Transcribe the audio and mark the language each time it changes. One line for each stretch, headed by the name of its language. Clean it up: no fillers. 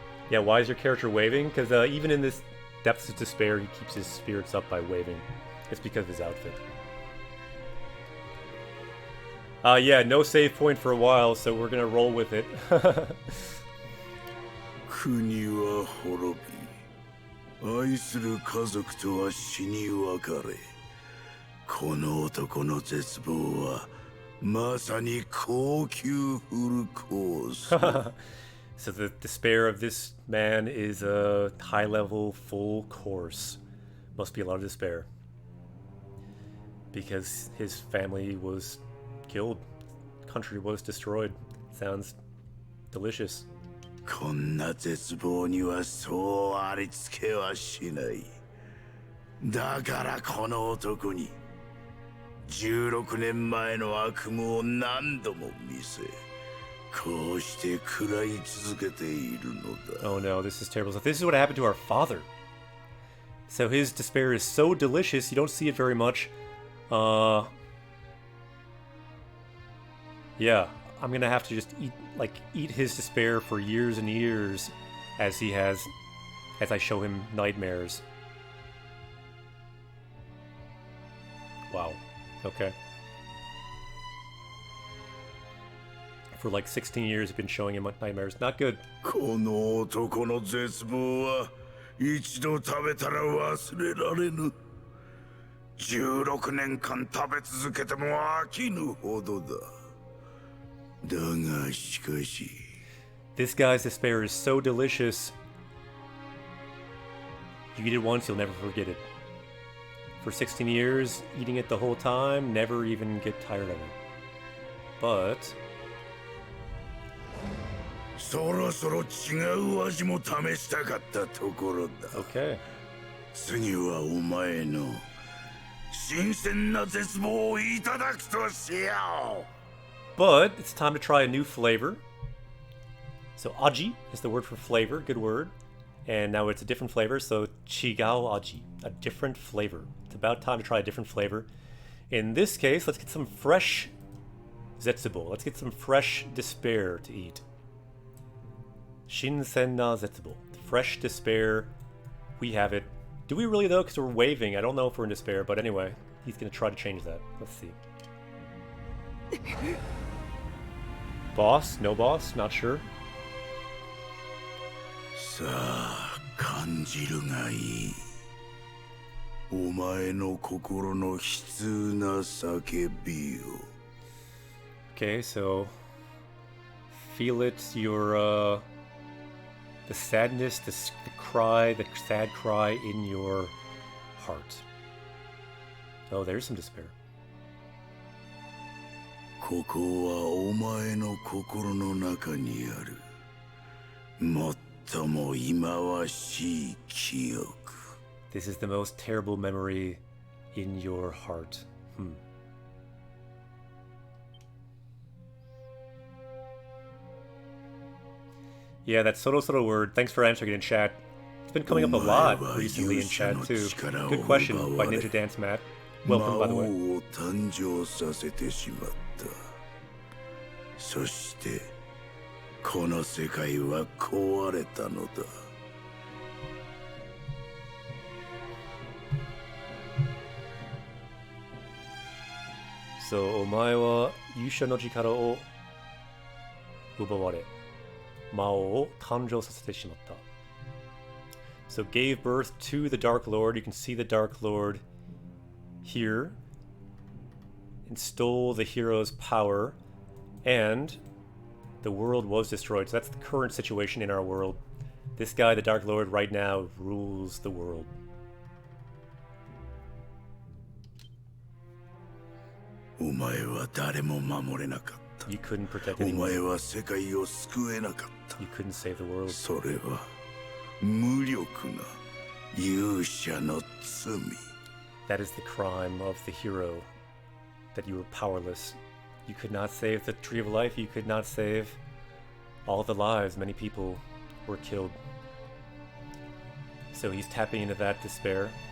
English: Yeah, why is your character waving? Because even in this depths of despair, he keeps his spirits up by waving. It's because of his outfit. Yeah, no save point for a while, so we're gonna roll with it.
Japanese: 国は滅び、愛する家族とは死に別れ、この男の絶望はまさに高級フルコース。
English: So the despair of this man is a high-level full course. Must be a lot of despair. Because his family was killed. Country was destroyed. Sounds delicious.
Japanese: こんな絶望にはそうありつけはしない。だからこの男に16年前の悪夢を何度も見せ、こうして食らい続けているのだ。
English: Oh no, this is terrible. So this is what happened to our father. So his despair is so delicious, you don't see it very much. Yeah, I'm gonna have to just eat his despair for years and years as I show him nightmares. Wow. Okay. For like 16 years, I've been showing him nightmares. Not good.
Japanese: この男の絶望は一度食べたら忘れられぬ。 16年間食べ続けても飽きぬほどだ。だがしかし。
English: This guy's despair is so delicious. You eat it once, you'll never forget it. For 16 years, eating it the whole time, never even get tired of it. But
Japanese: そろそろ違う味も試したかったところだ。
English: okay.
Japanese: 次はお前の新鮮な絶望をいただくとしよう。
English: But it's time to try a new flavor. So aji is the word for flavor, good word. And now it's a different flavor, so
Japanese: chigao aji,
English: a different flavor. It's about time to try a different flavor. In this case, let's get some fresh Zetsubo. Let's get some fresh despair to eat.
Japanese: Shinsen na Zetsubo.
English: Fresh despair. We have it. Do we really though? Because we're waving. I don't know if we're in despair, but anyway, he's gonna try to change that. Let's see. Boss? No boss? Not sure.
Japanese: さあ感じるがいい。お前の心の悲痛な叫びを。
English: Okay, so feel it, your the sadness, the cry, the sad cry in your heart. Oh, there's some despair.
Japanese: ここはお前の心の中にある最も忌まわしい記憶。
English: This is the most terrible memory in your heart. Yeah, that Soro word. Thanks for answering it in chat. It's been coming up a lot recently in chat too. Good question by Ninja Dance Matt. Welcome, by the way.
Japanese: 魔王を誕生させてしまった。そしてこの世界は壊れたのだ。 So, お前は勇者の力を奪われ、魔王を誕生させてしまった。
English: So, gave birth to the Dark Lord. You can see the Dark Lord here. And stole the hero's power. And the world was destroyed. So that's the current situation in our world. This guy, the Dark Lord, right now rules the world.
Japanese: お前は誰も守れなかった。
English: You couldn't protect
Japanese: お
English: anyone.
Japanese: 前は世界を救えなかった。
English: You couldn't save the world.
Japanese: それは無力な勇者の罪。
English: That is the crime of the hero. That you were powerless. You could not save the Tree of Life. You could not save all the lives. Many people were killed. So he's tapping into that despair.